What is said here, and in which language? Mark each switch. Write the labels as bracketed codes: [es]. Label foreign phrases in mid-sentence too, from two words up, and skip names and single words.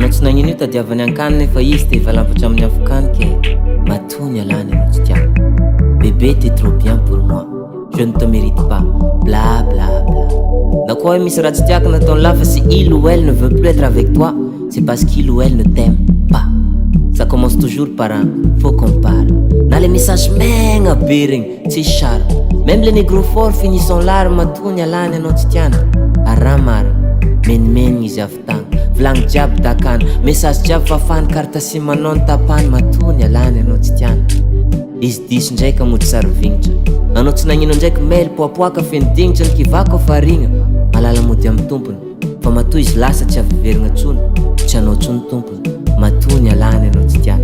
[mg] nagnino io tadiavany an-kany nefa izy te valampatra amin'ny afokany ke matony alany anao tsy tiako. [fr] Bébé t'es trop bien pour moi, je ne te mérite pas, bla bla bla. [mg] Na koa misy raha tsy tiako nataony lafa [fr] si il ou elle ne veut plus être avec toi, c'est parce qu'il ou elle ne t'aime pas. Ça commence toujours par un faut qu'on parle. [mg] Na [fr] le message [mg] megna be regny tsy charme, [fr] même le négro fort finit son larme [mg] matony alany anao tsy tiana. Araha marina menimenigna izy avy tagny, vilagny jiaby dakany, message jiaby fafany, [fr] carte sim [mg] anao ny tapany matony alany anao tsy tiana. Izy diso ndraiky mody sary vignitra, anao tsy nagnino ndraiky mail poapoaka fenodignitra ny kivako farigna, malala mody amin'ny tompony fa matoa izy lasa tsy aviverigna tsony, tsy anao tsony tompony matony alany anao tsy tiana.